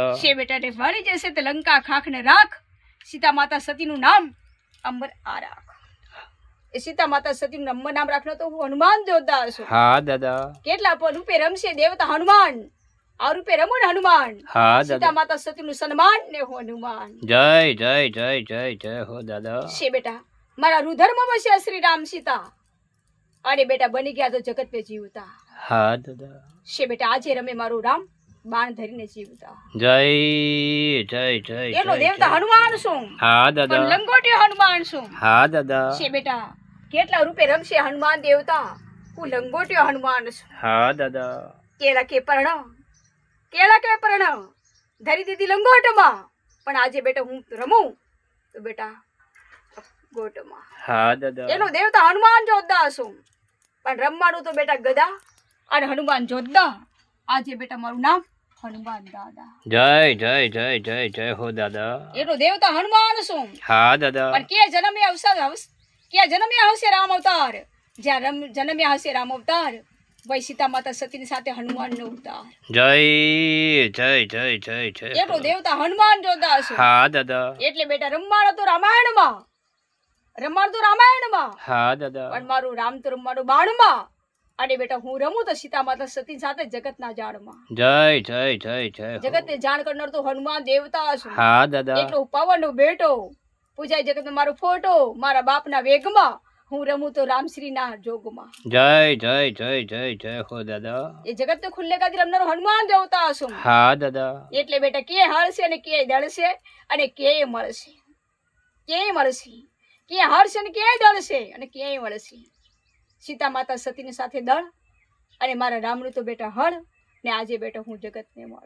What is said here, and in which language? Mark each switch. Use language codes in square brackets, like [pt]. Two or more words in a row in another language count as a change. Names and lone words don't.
[gu] છે બેટા ને વાળી જશે તે લંકા ખાખને રાખ સીતા માતા સતીનું નામ અંબર આ રાખ। એ સીતા માતા સતીનું અંબર નામ રાખનો તો હું હનુમાન જોરદાર છું। [hi] हाँ दादा। [gu] કેટલા રૂપે રમશે દેવતા હનુમાન આ રૂપે રમણ હનુમાન [hi] हाँ સીતા दादा। [gu] માતા સતીનું સન્માન ને હું હનુમાન। [hi] जय जय जय जय जय हो दादा। [gu] છે બેટા મારા રુધર્મ વસ્યા શ્રી રામ સીતા અને બેટા બની ગયા તો જગત पे જીવતા। [hi] हाँ दादा। [gu] છે બેટા આજે રમે મારું રામ બાણ ધરીને જીવતા। [hi] जय जय जय [gu] એટલો [hi] जय [gu] દેવતા [hi] जय। [gu] હનુમાન છું। [hi] हाँ [gu] પણ [hi] दादा। [gu] લંગોટી હનુમાન છું। [hi] हाँ दादा। [gu] છે બેટા કેટલા રૂપે રમશે હનુમાન દેવતા હું લંગોટીયો હનુમાન છું। [hi] हाँ दादा। [gu] કેળા કે પર્ણ ધરી દીધી લંગોટમાં પણ આજે બેટા હું રમું તો બેટા ગોટમાં। [hi] हाँ दादा। [gu] એનો દેવતા હનુમાન જોરદાર છું। પણ રમવાનું તો બેટા ગદા અને હનુમાન જોરદાર આજે બેટા મારું નામ હનુમાન દાદા। [hi] जय जय जय जय जय हो दादा। [gu] એનો દેવતા હનુમાન છું। [hi] हाँ दादा। [gu] પણ કે જન્મ્યા હશે રામ અવતાર જ્યાં જન્મ્યા હશે રામ અવતાર વೈ સીતા માતા સતીની સાથે હનુમાનનો અવતાર। [hi] जय जय जय जय जय [gu] એટલો [hi] हो। [gu] દેવતા હનુમાન જોરદાર છું। [hi] हाँ दादा। [gu] એટલે બેટા રમવાનું તો રામાયણમાં [hi] हाँ दादा। [gu] પણ મારું રામ તો રમવાનું બાણમાં અને બેટા હું રમું તો સીતા માતા સતી સાથે જગતના જાળમાં। [hi] जय जय जय जय हो। [gu] જગતને જાણ કરનાર તો હનુમાન દેવતા છું। [hi] हाँ दादा। [gu] એટલો પવનનો બેટો પૂજાય જગતમાં મારો ફોટો મારા બાપના વેગમાં હું રમું તો રામશ્રીના જોગમાં। [hi] जय जय जय जय जय हो दादा। [gu] એ જગતને ખુલ્લે કાદી રમનારો હનુમાન દેવતા છું। [hi] हाँ दादा। [gu] એટલે બેટા કે હળશે અને કે દળશે અને કે મળશે કે હળશે અને કે દળશે અને કે મળશે। સીતા માતા સતીની સાથે દળ અને મારા રામનું તો બેટા હળ ને આજે બેટા હું જગતને મળું.